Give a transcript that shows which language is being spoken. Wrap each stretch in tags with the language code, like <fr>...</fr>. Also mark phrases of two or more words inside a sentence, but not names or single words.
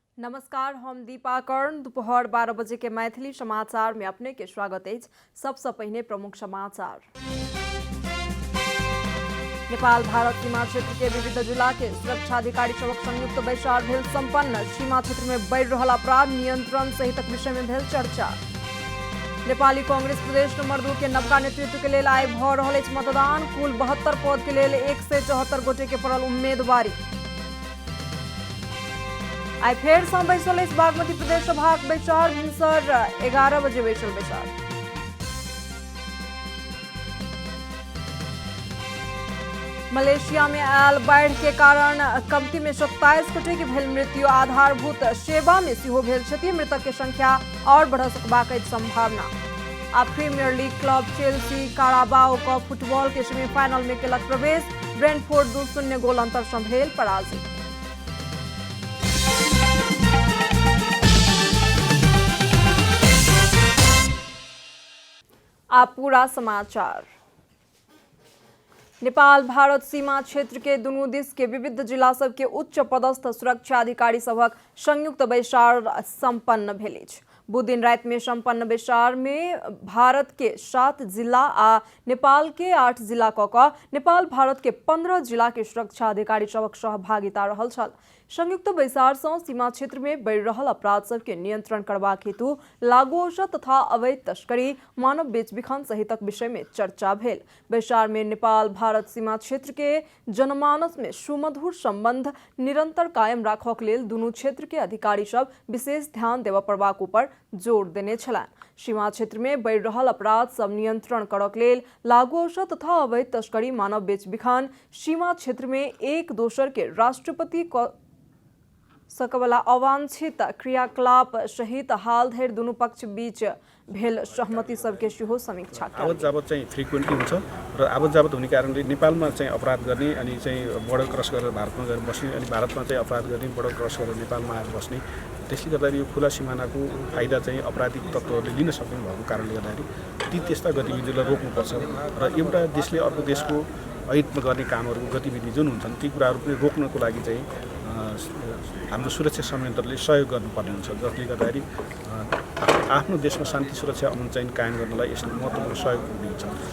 <mai>नमस्कार, हम दीपा कर्ण। दोपहर 12 बजे के मैथिली समाचार में अपने के स्वागत है। सबसे पहले प्रमुख समाचार। नेपाल भारत सीमा क्षेत्र के विविध जिला के सुरक्षा अधिकारी सबक संयुक्त बैसार भेल संपन्न। सीमा क्षेत्र में बढ़ रहा अपराध नियंत्रण सहित विषय में भेल चर्चा। नेपाली कांग्रेस प्रदेश नंबर 2 के नवका नेतृत्व के लिए आइ भ रहल अछि मतदान। कुल 72 पद के लिए 174 गोटे के पड़ल उम्मीदवारी। आई फेर सँ बैसल अछि बागमती प्रदेश सभाक बैसार। भिनसर 11 बजे बैसल बैसार। मलेशिया में आयल बाढ़ के कारण कमती में 27 गोटे के भेल मृत्यु। आधारभूत सेवा में सेहो भेल क्षति। मृतक के संख्या और बढ़ सकबाक अछि संभावना। आ प्रीमियर लीग क्लब चेल्सी काराबाओ कप फुटबॉल के सेमीफाइनल में केलक प्रवेश। ब्रेंटफोर्ड 2-0 गोल अंतर सँ भेल पराजित। आप पूरा समाचार। नेपाल भारत सीमा क्षेत्र के दुनू दिस के विविध जिला सब के उच्च पदस्थ सुरक्षा अधिकारी सबक संयुक्त बैसार संपन्न भेल अछि। बुध दिन रात में संपन्न बैसार में भारत के 7 जिला आ नेपाल के 8 जिला क नेपाल भारत के 15 जिला के सुरक्षा अधिकारी सबक सहभागिता रहल छल। संयुक्त बैसार सँ सीमा क्षेत्र में बढ़ि रहल अपराध सब के नियंत्रण करबाक हेतु लागू औषध तथा अवैध तस्करी, मानव बेचबिखन सहितक विषय में चर्चा भेल। बैसार में नेपाल भारत सीमा क्षेत्र के जनमानस में सुमधुर संबंध निरंतर कायम राखक लेल दुनू क्षेत्र के अधिकारी सब विशेष ध्यान देबय पड़बाक ऊपर जोर देने छलाह। सीमा क्षेत्र में बढ़ि रहल अपराध सब नियंत्रण करक लेल लागू औषध तथा अवैध तस्करी, मानव बेचबिखन, सीमा क्षेत्र में एक दोसर के राष्ट्रपति सकबला अवांछित क्रियाकलाप सहित हाल धरि दुनू पक्ष बीच भेल सहमति सबके सेहो समीक्षा कयल।</mai> <ne>आवत जावत चाहिँ फ्रिक्वेन्टली हुन्छ र आवत जावत हुने कारणले नेपालमा चाहिँ अपराध गर्ने अनि चाहिँ</ne> <en>border cross</en> <ne>गरेर भारतमा गएर बस्ने अनि भारतमा चाहिँ अपराध गर्ने</ne> <en>border cross</en> <ne>गरेर नेपालमा आएर बस्ने, त्यसले गर्दाखेरि यो खुला सिमानाको फाइदा चाहिँ अपराधिक तत्त्वहरूले लिन सक्ने भएको कारणले गर्दाखेरि ती त्यस्ता गतिविधिलाई रोक्नुपर्छ र एउटा देशले अर्को देशको हितमा गर्ने कामहरू गतिविधि जुन हुन्छन् ती कुराहरू पनि रोक्नको लागि चाहिँ हाम्रो सुरक्षा संयन्त्रले सहयोग गर्नुपर्ने हुन्छ, जसले गर्दाखेरि आफ्नो देशमा शान्ति सुरक्षा अमन चैन कायम गर्नलाई यसले महत्त्वपूर्ण सहयोग पुग्नेछ।</ne>